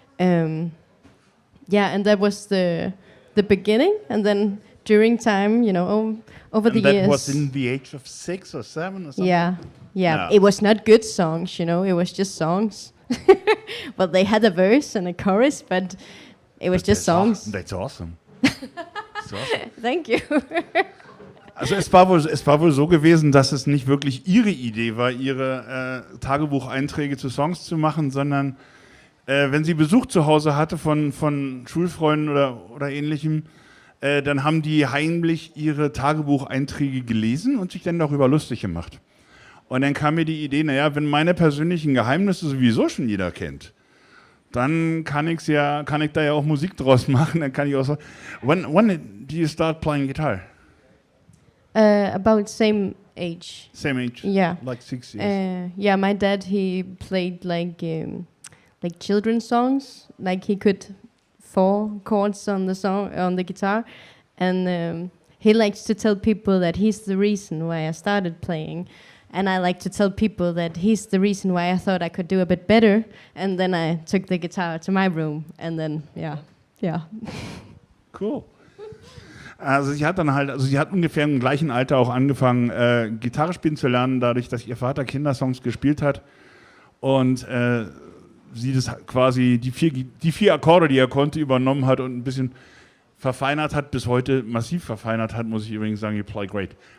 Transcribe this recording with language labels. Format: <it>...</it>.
<en>And that was the beginning, and then during time, over the years. That was in the age of 6 or 7 or something? Yeah. No. It was not good songs, it was just songs. Well, they had a verse and a chorus, but it was just songs. That's awesome. That's awesome. Thank you.</en> <de>Also es war wohl so gewesen, dass es nicht wirklich ihre Idee war, ihre Tagebucheinträge zu Songs zu machen, sondern wenn sie Besuch zu Hause hatte von Schulfreunden oder Ähnlichem, dann haben die heimlich ihre Tagebucheinträge gelesen und sich dann darüber lustig gemacht. Und dann kam mir die Idee, wenn meine persönlichen Geheimnisse sowieso schon jeder kennt, dann kann ich da ja auch Musik draus machen. Dann kann ich auch so.</de> <en>When did you start playing guitar? About same age. Same age. Yeah. Like 6 years. My dad, he played like children's songs. Like he could 4 chords on the guitar, and he likes to tell people that he's the reason why I started playing. And I like to tell people that he's the reason why I thought I could do a bit better. And then I took the guitar to my room. And then, yeah. Cool.</en> <de>Also sie hat ungefähr im gleichen Alter auch angefangen, Gitarre spielen zu lernen, dadurch, dass ihr Vater Kindersongs gespielt hat. Und sie das quasi, die 4 Akkorde, die er konnte, übernommen hat und ein bisschen verfeinert hat, bis heute massiv verfeinert hat, muss ich übrigens sagen,</de> <en>you play great.</en>